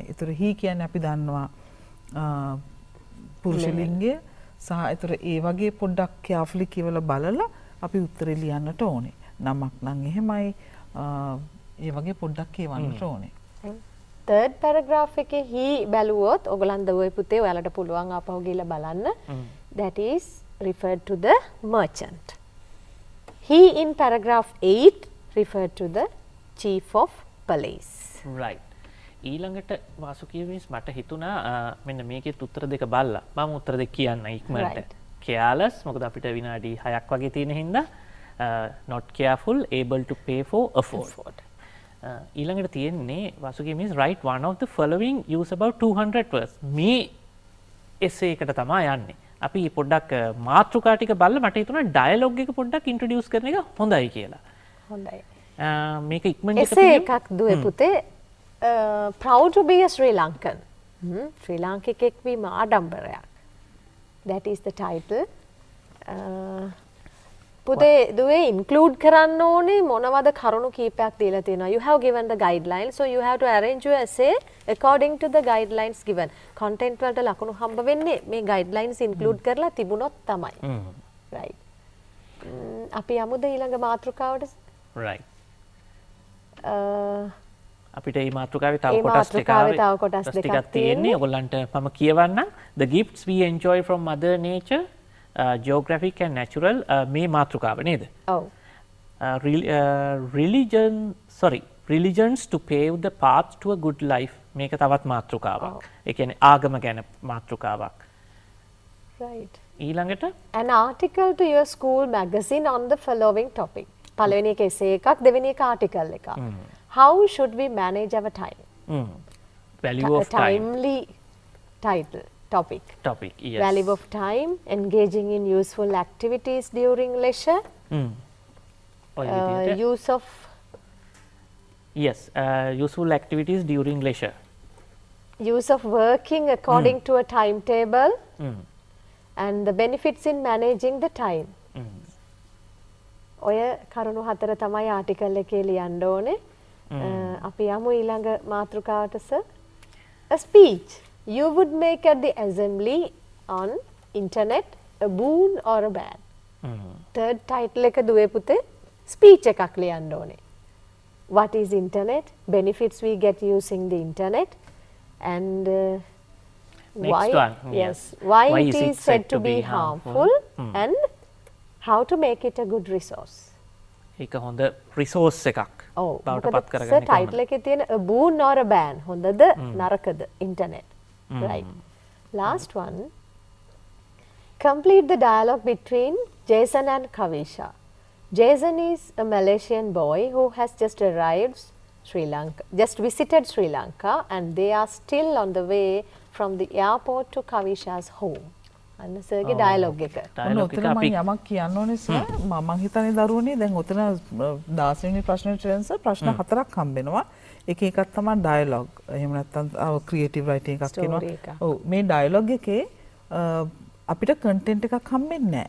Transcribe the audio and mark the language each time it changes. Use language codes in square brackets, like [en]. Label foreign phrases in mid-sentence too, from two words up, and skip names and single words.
[si] ඒතර he කියන්නේ අපි දන්නවා පුරුෂ ලිංගය සහ ඒතර ඒ වගේ පොඩ්ඩක් carefully කියවලා බලලා අපි උත්තරේ ලියන්නට ඕනේ. නමක් නම් එහෙමයි ඒ වගේ පොඩ්ඩක් කියවන්නට ඕනේ. [en] third paragraph [si] එකේ he බැලුවොත් ඔයගලන් දරුවේ පුතේ ඔයාලට පුළුවන් ආපහු ගිහලා බලන්න. [en] That is referred to the merchant. He in paragraph 8 referred to the chief of police. Right. [si] ඊළඟට වාසුකී මිස් මට හිතුණා මෙන්න මේකෙත් උත්තර දෙක බලලා මම උත්තර දෙක කියන්න ඉක්මනට. [en] Right. careless [si] මොකද අපිට විනාඩි 6ක් වගේ තියෙන හින්දා [en] not careful, able to pay for, afford. [si] ඊළඟට තියෙන්නේ වාසුකී මිස් [en] write one of the following use about 200 words. [si] මේ essay එකට තමයි යන්නේ. අපි පොඩ්ඩක් මාතෘකා ටික බලලා මට හිතුණා dialogue එක පොඩ්ඩක් introduce කරන එක හොඳයි කියලා. හොඳයි. මේක ඉක්මනට [en] essay [si] එකක් දුවේ පුතේ [en] proud to be a Sri Lankan. [si] ශ්‍රී ලාංකිකයෙක් වීම ආඩම්බරයක්. [en] That is the title. [si] පුතේ දුවේ include කරන්න ඕනේ මොනවද කරුණු කීපයක් දීලා තියෙනවා. [en] You have given the guidelines, so you have to arrange your essay according to the guidelines given. [si] Content වලට ලකුණු හම්බ වෙන්නේ මේ guidelines include කරලා තිබුණොත් තමයි. Right. අපි යමුද ඊළඟ මාතෘකාවට? right. අපිට මේ මාතෘකාවේ තව මේ කොටස් මාතෘකාවේ තව කොටස් දෙකක් ටිකක් තියෙන්නේ. ඔයගොල්ලන්ට මම කියවන්නම්. [en] The gifts we enjoy from mother nature, geographic and natural [si] මේ මාතෘකාව නේද? ඔව්. [en] religions to pave the path to a good life [si] මේක තවත් මාතෘකාවක්. ඒ කියන්නේ ආගම ගැන මාතෘකාවක්. [en] Right. [si] ඊළඟට [en] An article to your school magazine on the following topic. [si] පළවෙනි එක essay එකක්, දෙවෙනි එක article එකක්. [en] How should we manage our time? value of time. Timely title, topic. Topic, yes. Value of time, engaging in useful activities during leisure, [si] ඔය විදිහට [en] use of yes, useful activities during leisure. working according to a timetable, Mm. and the benefits in managing the time. [si] ඔය කරුණු හතර තමයි ආටිකල් එකේ ලියන්න ඕනේ. අපි යමු ඊළඟ මාතෘකාවට සර්. [en] A speech you would make at the assembly on internet, a boon or a bad. Third title [si] එක දුවේ පුතේ speech එකක් ලියන්න ඕනේ. [en] What is internet? Benefits we get using the internet, and Next why one, yes. why it is said to be harmful, and how to make it a good resource. [si] ඒක හොඳ රිසෝස් එකක් බවට පත් මොකද කරගන්න ටයිටල් එකේ තියෙන [en] a boon or a ban [si] හොඳද නරකද internet. Right. [en] Last one. Complete the dialogue between Jason and Kavisha. Jason is a Malaysian boy who has just arrived Sri Lanka, just visited Sri Lanka, and they are still on the way from the airport to Kavisha's home. [si] අන්න සර්ගේ ඩයලොග් එක. ඔන්න ඩයලොග් ඔතන එක මම අපි යමක් කියන්න ඕනේ සර්. මම හිතන්නේ දරුවනේ දැන් ඔතන 16 වෙනි ප්‍රශ්නෙට සර් ප්‍රශ්න හතරක් හම්බෙනවා. එක එකක් තමයි ඩයලොග්. එහෙම නැත්නම් [en] creative writing [si] එකක් Story කියනවා. එකක්. ඔව් මේ ඩයලොග් එකේ අපිට කන්ටෙන්ට් එකක් හම්බෙන්නේ නැහැ.